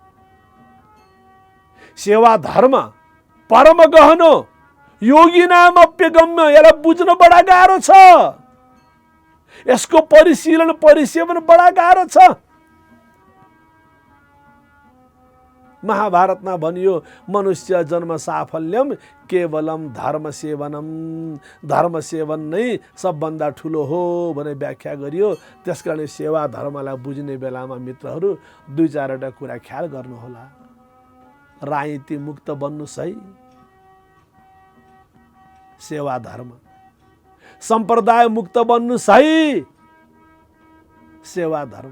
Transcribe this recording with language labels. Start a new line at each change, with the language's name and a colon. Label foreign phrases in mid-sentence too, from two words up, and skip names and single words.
Sanskrit: सेवा धर्म परम गहनो योगिनामप्यगम्य।
Nepali: यसलाई बुझ्न बडा गाह्रो छ। यसको परिशीलन परिसेवन बडा गाह्रो छ। महाभारतमा भनियो
Sanskrit: मनुष्य जन्म साफल्यम केवलम धर्म सेवनम,
Nepali: धर्म सेवन नै सबभन्दा ठुलो हो भने व्याख्या गरियो। त्यसकारण सेवा धर्मलाई बुझ्ने बेलामा मित्रहरू दुई चारवटा कुरा ख्याल गर्नुहोला। राजनीति मुक्त बन्नुस् है, सेवा धर्म। सम्प्रदाय मुक्त बन्नुस् है, सेवा धर्म।